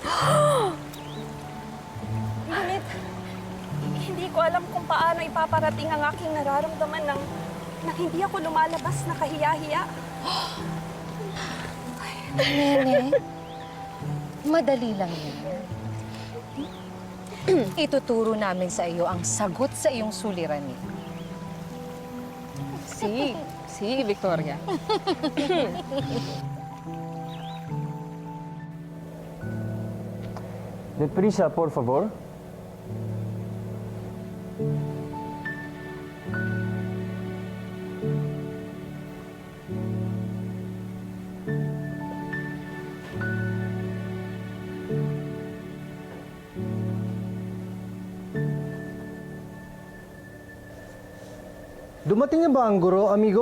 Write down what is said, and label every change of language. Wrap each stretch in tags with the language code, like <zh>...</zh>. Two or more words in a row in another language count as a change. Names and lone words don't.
<tl>Ngunit, hindi ko alam kung paano ipaparating ang aking nararamdaman nang hindi ako lumalabas na kahiya-hiya. Nene, madali lang yan. Ituturo namin sa iyo ang sagot sa iyong suliranin.</tl> <es>Si Victoria. Deprisa, por favor.</es> <tl>Dumating na ba ang guro, amigo?</tl>